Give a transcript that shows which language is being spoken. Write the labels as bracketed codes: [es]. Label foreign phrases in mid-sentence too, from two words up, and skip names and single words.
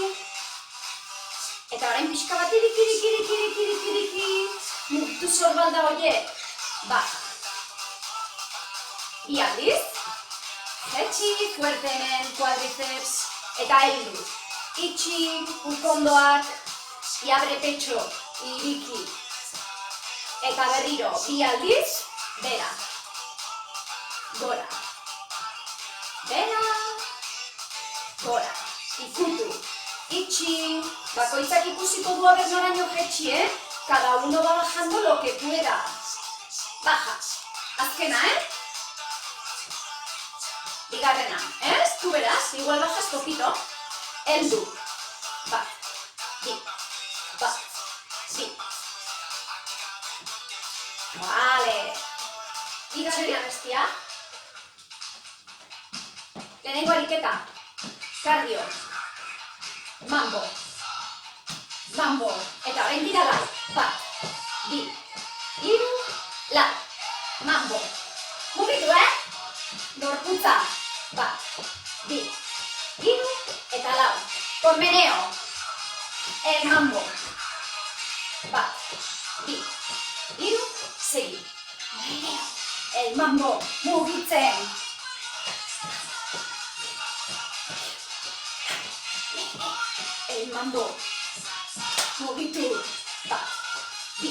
[eu] Eta orain pixka bat iriki. Mugitu sorbalda horiek. Bat. Bi aldiz. Jetxi, fuerte hemen, cuádriceps. Eta heldu. Itxi, ukondoak. [es] Y abre pecho. [eu] Iriki. Eta berriro, bi aldiz. Bera. Gora. Bera. Gora. Ikutu. Itxi. Bakoitzak ikusiko du aber noraino jetxi, [es] Cada uno va bajando lo que pueda. Baja. [eu] Azkena, Bigarrena, [es] Tú verás, igual bajas poquito. [eu] Heldu. Bat. Bi. Bat. Bi. Vale. Bigarrena bestia. Lehenengo ariketa. [es] Cardio. Mambo. [eu] Mambo. Eta orain dira lau. Bat. Bi. Hiru. Lau. Mambo. Mugitu, Gorputza. Bat. Bi. Hiru. Eta lau. [es] Con meneo. El mambo. [eu] Bat. Bi. Hiru. Segi. Meneo. [es] El mambo. [eu] Mugitzen. [es] El mambo. [eu] Mugitu. Bat. Bi.